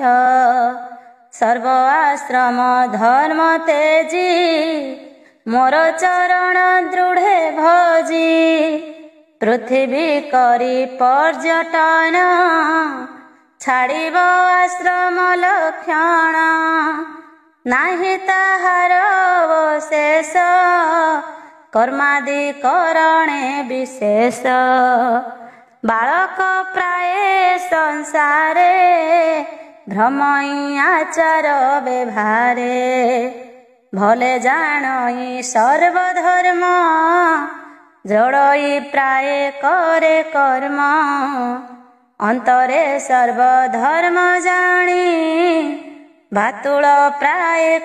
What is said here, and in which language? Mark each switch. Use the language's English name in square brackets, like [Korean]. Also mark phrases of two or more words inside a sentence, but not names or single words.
[Odia] ସର୍ବ ଆଶ୍ରମ ଧର୍ମ ତେଜି, ମୋର ଚରଣ ଦୃଢ଼େ ଭଜି। ପୃଥିବୀ କରି ପର୍ଯ୍ୟଟନ, ଛାଡ଼ିବ ଆଶ୍ରମ ଲକ୍ଷଣ। ନାହିଁ ତାହାର ଅବଶେଷ, କର୍ମାଦି କରଣେ ବିଶେଷ ବାଳକ ପ୍ରାୟ ସଂସାରେ ଭ୍ରମଇ ଆଚାର ବ୍ୟବହାରେ ଭଲେ ଜାଣଇ ସର୍ବଧର୍ମ ଜଡ଼ଇ ପ୍ରାୟ କରେ କର୍ମ ଅନ୍ତରେ ସର୍ବଧର୍ମ ଜାଣି ଭାତୁଳ ପ୍ରାୟ